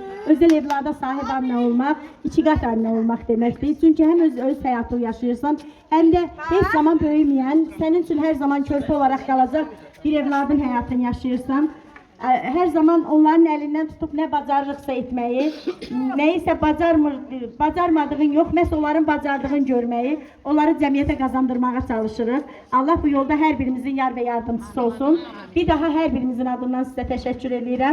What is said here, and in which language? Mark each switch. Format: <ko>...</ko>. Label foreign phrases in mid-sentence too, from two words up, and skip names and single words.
<tr>Özel evlada sahib anne olmak, iki qat anne olmak</tr> <az>deməkdir. Çünkü hem öz həyatı yaşayırsan, hem de heç zaman böyüməyən,</az> <tr>senin için her zaman</tr> <az>körpə olarak qalacaq bir evladın həyatını yaşayırsan.</az> <tr>Her zaman onların elinden tutup ne bacarırıqsa etmeyi, neyse bacarmadığın yok,</tr> <az>məhz onların bacardığını görmeyi, onları cəmiyyətə qazandırmağa çalışırıq. Allah bu yolda hər birimizin yar və yardımcısı olsun. Bir daha hər birimizin adından sizə təşəkkür edirəm.</az>